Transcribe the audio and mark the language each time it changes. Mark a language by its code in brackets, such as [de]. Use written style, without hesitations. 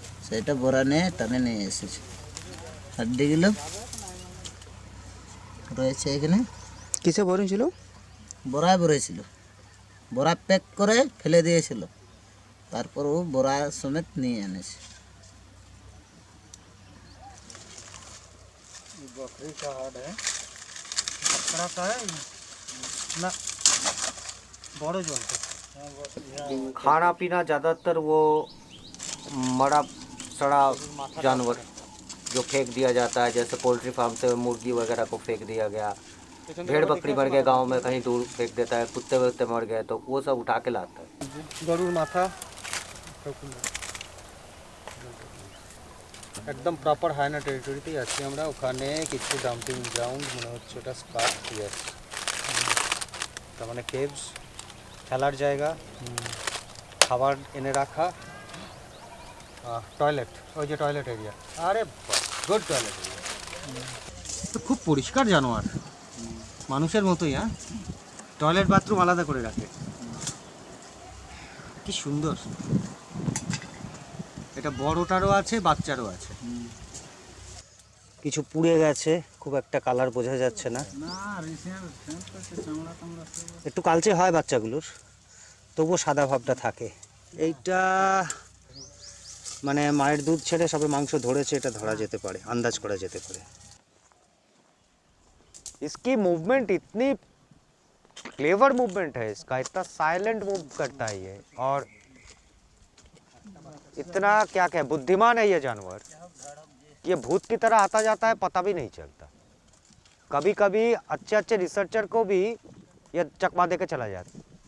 [bn] সেটা বড়া নিয়ে টানে নিয়ে এসেছে। হাড্ডিগুলো রয়েছে এখানে। কিসে ভরে ছিল? বড়ায় ভরেছিল, বড়া প্যাক করে ফেলে দিয়েছিল, তারপর ও বড়া সমেত নিয়ে এনেছে। [hi] बकरी का हाड है, बकरा का है ना, बड़े जो खाना पीना ज़्यादातर वो मरा सड़ा जानवर जो फेंक दिया जाता है, जैसे पोल्ट्री फार्म से मुर्गी वगैरह को फेंक दिया गया, भेड़ बकरी मर गए गांव में कहीं दूर फेंक देता है, कुत्ते वत्ते मर गए तो वो सब उठा के लाता है। [bn] গরুর মাথা একদম প্রপার হায়না টেরিটরিতেই আছি আমরা। ওখানে কিছু ডাম্পিং গ্রাউন্ড মনে হচ্ছে ওটা স্কার্ট ইয়েস, তার মানে কেভস, খেলার জায়গা, খাবার এনে রাখা, টয়লেট, ওই যে টয়লেট এরিয়া, আরে গুড টয়লেট এরিয়া। তো খুব পরিষ্কার জানোয়ার, মানুষের মতোই। হ্যাঁ, টয়লেট বাথরুম আলাদা করে রাখে, কি সুন্দর। এটা বড়টারও আছে, বাচ্চারও আছে। কিছু পুড়ে গেছে, খুব একটা কালার বোঝা যাচ্ছে না, একটু কালচে হয় বাচ্চাগুলোর, তবুও সাদা ভাবটা থাকে। এইটা মানে মায়ের দুধ ছেড়ে সবে মাংস ধরেছে, এটা ধরা যেতে পারে, আন্দাজ করা যেতে পারে। [hi] इसकी मूवमेंट इतनी क्लेवर मूवमेंट है इसका, इतना साइलेंट मूव करता है ये, और इतना क्या क्या बुद्धिमान है ये जानवर। ये भूत की तरह आता जाता है, पता भी नहीं चलता। कभी कभी अच्छे अच्छे रिसर्चर को भी ये चकमा दे के चला जाता है।